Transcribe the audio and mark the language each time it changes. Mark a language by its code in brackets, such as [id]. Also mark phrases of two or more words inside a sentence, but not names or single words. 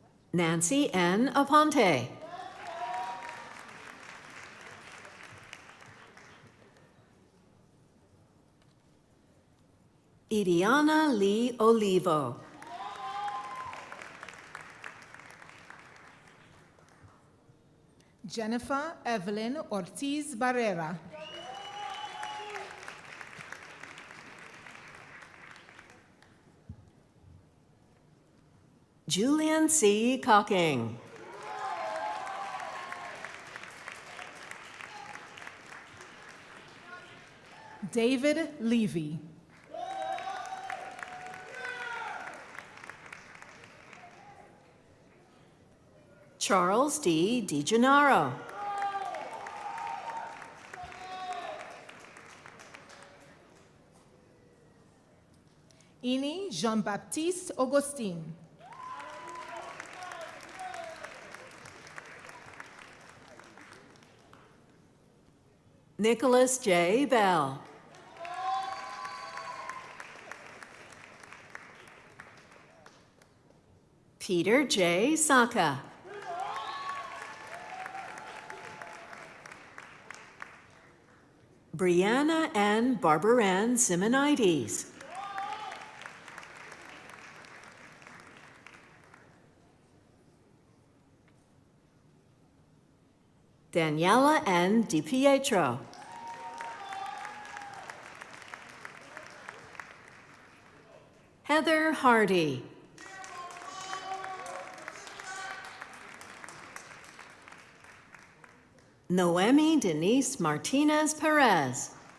[en] Nancy N. Aponte. Idiana Lee Olivo. Jennifer Evelyn Ortiz Barrera. Julian C. Cocking. David Levy. Charles D. DiGennaro. Ini Jean-Baptiste Augustine. Nicholas J. Bell. Peter J. Saka. Brianna N. Barbaran Simonides. Daniela N. DiPietro. Heather Hardy. Noemi Denise Martinez Perez.